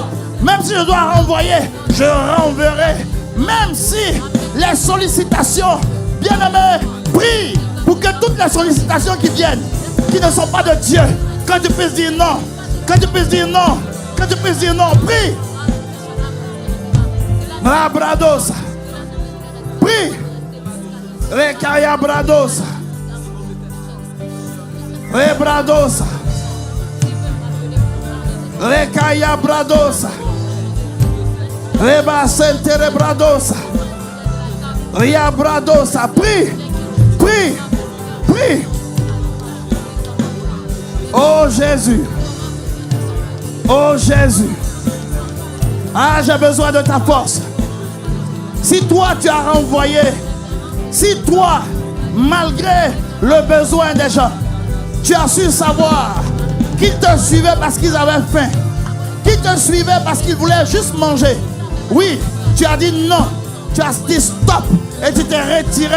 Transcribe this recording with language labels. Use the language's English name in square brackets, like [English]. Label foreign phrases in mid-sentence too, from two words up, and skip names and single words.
[French] Même si je dois renvoyer, je renverrai. Même si les sollicitations, bien-aimés, prie pour que toutes les sollicitations qui viennent, qui ne sont pas de Dieu, que tu puisses dire non, que tu puisses dire non, que tu puisses dire non, prie. Bradosa, prie. Rekaya bradosa, rebradosa, rekaya bradosa, rebasente rebradosa, ria bradosa, prie, prie, prie. Oh Jésus, oh Jésus, ah j'ai besoin de ta force. Si toi tu as renvoyé, si toi, malgré le besoin des gens, tu as su savoir qu'ils te suivaient parce qu'ils avaient faim, qu'ils te suivaient parce qu'ils voulaient juste manger, oui, tu as dit non, tu as dit stop et tu t'es retiré.